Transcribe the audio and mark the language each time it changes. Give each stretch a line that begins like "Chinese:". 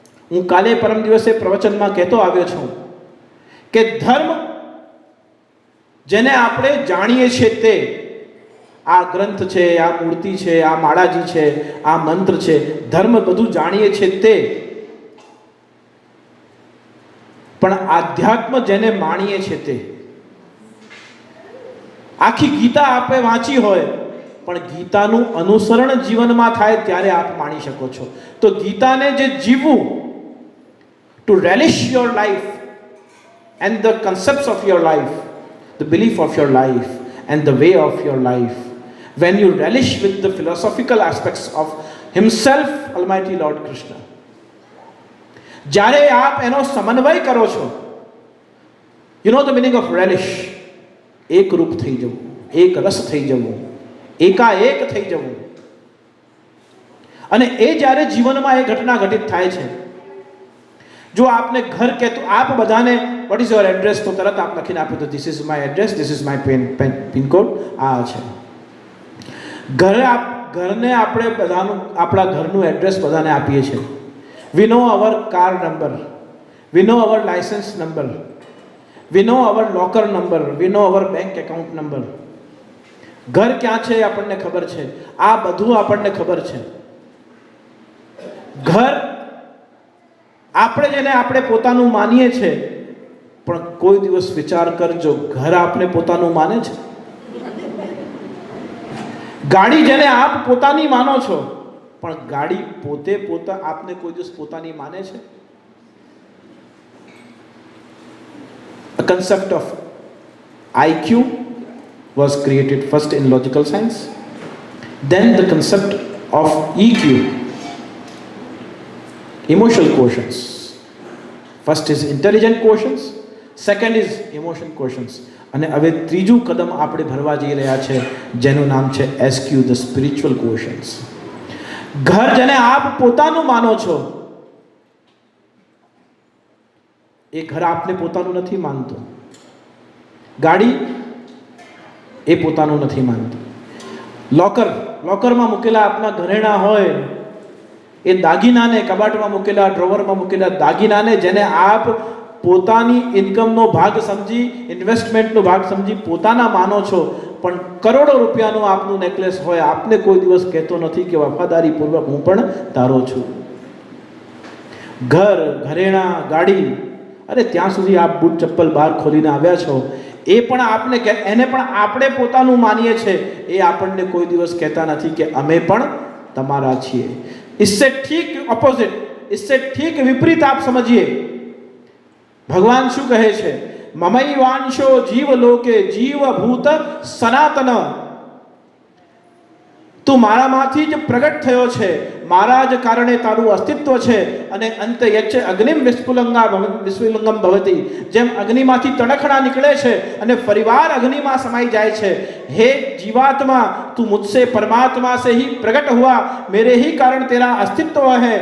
Gujarati: હું કાલે પરમ દિવસે પ્રવચનમાં કહેતો આવ્યો છું કે ધર્મ જેને આપણે જાણીએ છીએ તે આ ગ્રંથ છે, આ મૂર્તિ છે, આ માળાજી છે, આ મંત્ર છે, ધર્મ બધું જાણીએ છીએ તે, પણ આધ્યાત્મ જેને માણીએ છીએ તે, આખી ગીતા આપે વાંચી હોય પણ ગીતાનું અનુસરણ જીવનમાં થાય ત્યારે આપ માણી શકો છો. તો ગીતાને જે જીવવું, two
English: relish your life and the concepts of your life, the belief of your life and the way of your life, when you relish with the philosophical aspects of himself, Almighty Lord Krishna,
Gujarati: જ્યારે આપ એનો સમન્વય કરો છો,
English: you know the meaning of relish,
Gujarati: એક રૂપ થઈ જવું, એક રસ થઈ જવું, એકાએક થઈ જવું, અને એ જ્યારે જીવનમાં એ ઘટના ઘટિત થાય છે. જો આપને ઘર કહેતો આપ બધાને
English: what is your address,
Gujarati: તો તરત આપ લખીને આપ્યું તો
English: this is my address, this is my pin code,
Gujarati: આ છે ઘરને આપણે બધાનું, આપણા ઘરનું એડ્રેસ બધાને આપીએ છીએ.
English: We know our car number, we know our licence number, we know our locker number, we know our bank account number.
Gujarati: ઘર ક્યાં છે એ આપણને ખબર છે, આ બધું આપણને ખબર છે. ઘર આપણે જેને આપણે પોતાનું માનીએ છીએ, પણ કોઈ દિવસ વિચાર કરજો ઘર આપણે પોતાનું માને છે? ગાડી જેને આપ પોતાની માનો છો, પણ ગાડી પોતે આપને કોઈ દિવસ પોતાની માને છે?
English: A concept of IQ was created first in logical science, then the concept of EQ, emotional quotients. First is intelligent quotients, second is emotion quotients,
Gujarati: અને હવે ત્રીજું કદમ આપણે ભરવા જઈ રહ્યા છે જેનું નામ છે SQ,
English: the spiritual quotients.
Gujarati: ઘર જેને આપ પોતાનું માનો છો, એ ઘર આપને પોતાનું નથી માનતું, ગાડી એ પોતાનું નથી માનતું, લોકરમાં મૂકેલા આપના ઘરેણા હોય, એ દાગીનાને, કબાટમાં મૂકેલા, ડ્રોવરમાં મૂકેલા દાગીનાને જેને આપ પોતાની ઇન્કમનો ભાગ સમજી, ઇન્વેસ્ટમેન્ટનો ભાગ સમજી પોતાના માનો છો, પણ કરોડો રૂપિયાનું આપનું નેકલેસ હોય, આપને કોઈ દિવસ કહેતો નથી કે વફાદારીપૂર્વક હું પણ તારો છું. ઘર, ઘરેણા, ગાડી, અરે ત્યાં સુધી આપ બૂટ ચપ્પલ બહાર ખોલીને આવ્યા છો, એ પણ આપને એને પણ આપણે પોતાનું માનીએ છીએ, એ આપણને કોઈ દિવસ કહેતા નથી કે અમે પણ તમારા છીએ.
Hindi: इससे ठीक ऑपोजिट, इससे ठीक विपरीत आप समझिए. भगवान
Gujarati: શું કહે છે?
Sanskrit: મમૈવાંશો જીવ લોકે જીવભૂત સનાતન,
Gujarati: તું મારામાંથી જ પ્રગટ થયો છે, મારા જ કારણે તારું અસ્તિત્વ છે, અને
Sanskrit: અંત યચ્છ અગ્નિમ વિસ્ફુલિંગમ ભવતિ,
Gujarati: જેમ અગ્નિમાંથી તણખણા નીકળે છે અને ફરીવાર અગ્નિમાં સમાઈ જાય છે,
Hindi: हे जीवात्मा तू मुझसे परमात्मा से ही प्रकट हुआ, मेरे ही कारण तेरा अस्तित्व है.